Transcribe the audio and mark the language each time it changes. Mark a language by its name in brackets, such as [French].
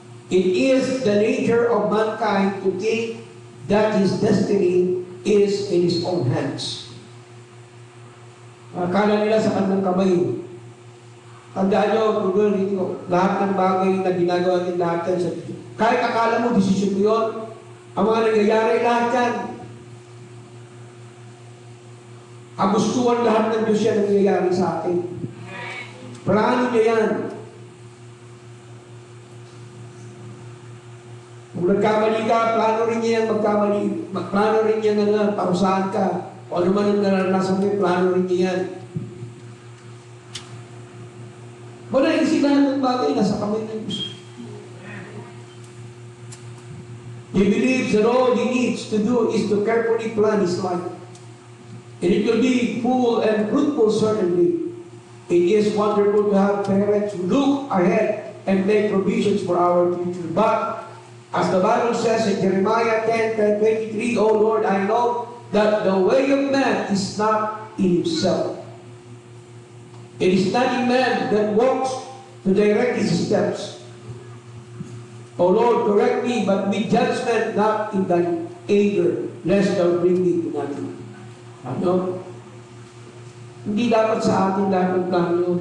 [English] It is the nature of mankind to think that his destiny is in his own hands. [Filipino] Akala nila sa kanyang kamay. Tandaan nyo, lahat ng bagay na ginagawa din lahat yan sa Diyos. Kahit akala mo, desisyon mo yun, ang mga nangyayari lahat yan. Kagustuhan lahat ng Diyos yan nangyayari sa atin. Plano niya yan. Kung nagkamali ka, plano rin niya yan magkamali. Plano rin niya na parusahan ka. O ano man ang naranasan mo, plano rin niya yan. Wala yung lahat ng bagay nasa kamay ng Diyos. [English] He believes that all he needs to do is to carefully plan his life. And it will be full and fruitful certainly. It is wonderful to have parents who look ahead and make provisions for our future. But, as the Bible says in Jeremiah 10:23, O Lord, I know that the way of man is not in himself. It is not in man that walks to direct his steps. O Lord, correct me, but with judgment, not in thine anger, lest thou bring me to nothing. [Filipino] Ano? Hindi dapat sa atin lahat ng plano.